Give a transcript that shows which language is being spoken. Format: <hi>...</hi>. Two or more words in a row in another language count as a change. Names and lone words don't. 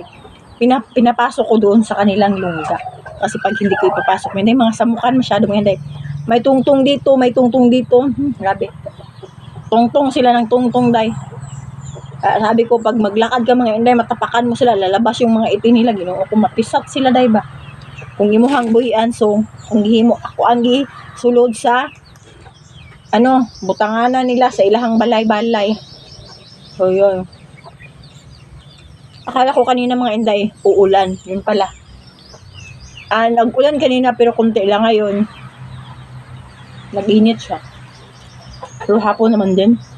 <tl>Pinapasok ko doon sa kanilang lungga. Kasi pag hindi ko ipapasok, may mga samukan masyado mga dahil. May tungtong dito. Grabe. Tungtong sila ng tungtong day. Sabi ko, pag maglakad ka mga inday, matapakan mo sila, lalabas yung mga iti nila,</tl> <ceb>ginoo ko mapisat sila day ba. Kung imuhang buhian, so, kung gihimo, ako ang sulod sa, butanganan nila sa ilahang balay-balay.</ceb> <tl>So, yun. Akala ko kanina mga inday, uulan. Yun pala. Nag-ulan kanina, pero kunti lang ngayon. Nag-init siya. Pero hapon naman din.</tl>